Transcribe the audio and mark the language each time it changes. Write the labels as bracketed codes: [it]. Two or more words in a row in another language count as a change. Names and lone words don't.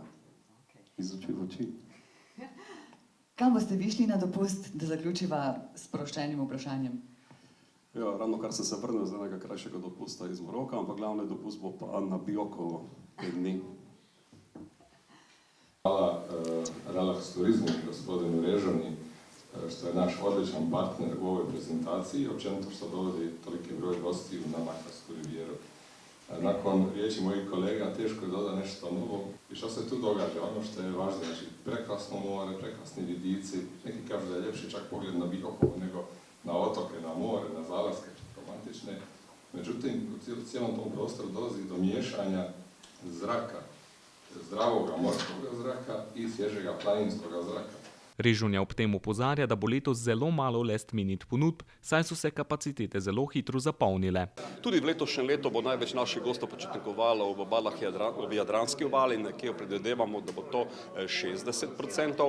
[sl] Iz oči v oči. Kam boste vi šli na dopust, da zaključiva s sproščenim vprašanjem? Ja, ravno kar sem se vrnil z enega krajšega dopusta iz Maroka, ampak glavni dopust bo pa na Biokovo 5 dni. [hr] Hvala Relax Turizmu i gospodinu Režani što je naš odličan partner u ovoj prezentaciji, općenito što dovodi toliki broj gostiju na Makarsku rivijeru. Nakon riječi mojih kolega teško je dodati nešto novo. I što se tu događa? Ono što je važno, znači prekrasno more, prekrasni vidici, neki kažu da je ljepši čak pogled na Biokovo nego na otoke, na more, na zalaske romantične. Međutim, u cijelom tom prostoru dolazi do miješanja zraka, zdravog morskega zraka i svježega planinskega zraka. [sl] Režonja ob tem opozarja, da bo letos zelo malo [en] last minute [sl] ponudb, saj so se kapacitete zelo hitro zapolnile. Tudi v letošnjem letu bo največ naših gostov počitnikovalo v obalah v Jadranski obali, nekje predvidevamo, da bo to 60%.